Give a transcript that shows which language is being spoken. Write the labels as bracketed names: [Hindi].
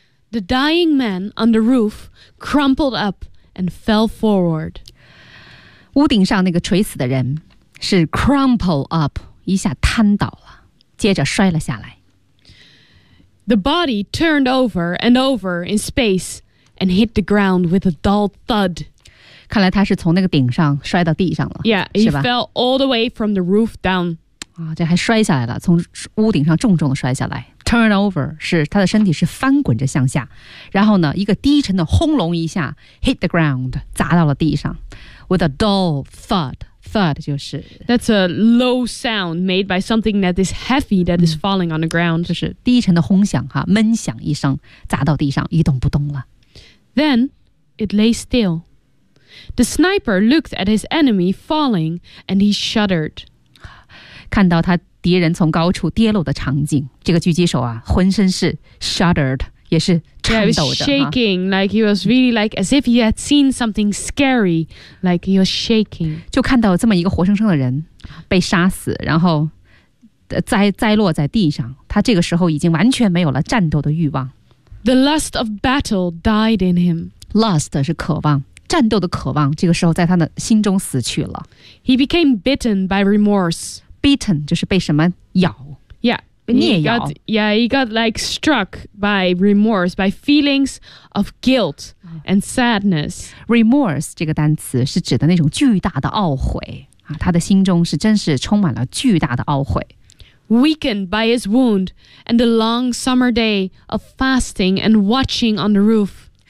[English] The dying man on the roof crumpled up and fell forward. [Chinese] 屋顶上那个垂死的人是 [English] crumple up, [Chinese] 一下瘫倒了，接着摔了下来。 [English] The body turned over and over in space and hit the ground with a dull thud. [Chinese] 看来他是从那个顶上摔到地上了。 [English] Yeah, he fell all the way from the roof down. [Chinese] 啊，这还摔下来了，从屋顶上重重的摔下来。 [English] Turn over [Chinese] 是他的身体是翻滚着向下，然后呢，一个低沉的轰隆一下 [English] hit the ground [Chinese] 砸到了地上 ， [English] with a dull thud. [Chinese] Thud 就是 [English] that's a low sound made by something that is heavy that is falling on the ground. [Chinese] 就是低沉的轰响哈，闷响一声砸到地上一动不动了。 [English] Then it lay still. The sniper looked at his enemy falling, and he shuddered. [Chinese] 看到他。敌人从高处跌落的场景，这个狙击手啊，浑身是 shuddered， 也是颤抖着。 [English] Yeah, shaking, like he was really like as if he had seen something scary, like he was shaking. [Chinese] 就看到这么一个活生生的人被杀死，然后栽落在地上，他这个时候已经完全没有了战斗的欲望。 [English] The lust of battle died in him. [Chinese] Lust 是渴望。战斗的渴望，这个时候在他的心中死去了。 [English] He became bitten by remorse. [Chinese] Beaten 就是被什么咬 [English] ？Yeah， [Chinese] 被虐咬。 [English] Yeah， he got like struck by remorse, by feelings of guilt and sadness. [Chinese] Remorse 这个单词是指的那种巨大的懊悔啊，他的心中是真是充满了巨大的懊悔。 [English] Weakened by his wound and the long summer day of fasting and watching on the roof.